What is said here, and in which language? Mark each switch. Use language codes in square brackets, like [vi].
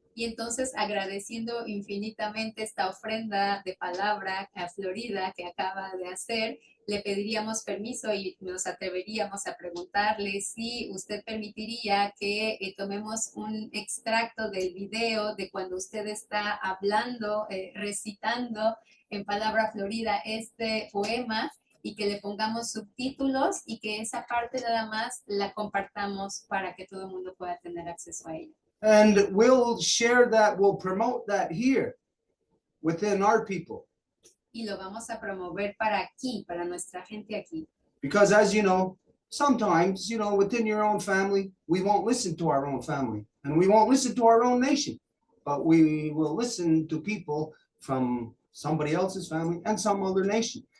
[es] Y entonces, agradeciendo infinitamente esta ofrenda de palabra a Florida que acaba de hacer, le pediríamos permiso y nos atreveríamos a preguntarle si usted permitiría que tomemos un extracto del video de cuando usted está hablando, recitando en palabra florida este poema, y que le pongamos subtítulos y que esa parte nada más la compartamos para que todo el mundo pueda tener acceso a ella. [en] And we'll share that, we'll promote that here within our people. [es] Y lo vamos a promover para aquí, para nuestra gente aquí. [en] Because as you know, sometimes, you know, within your own family, we won't listen to our own family and we won't listen to our own nation, but we will listen to people from somebody else's family and some other nation.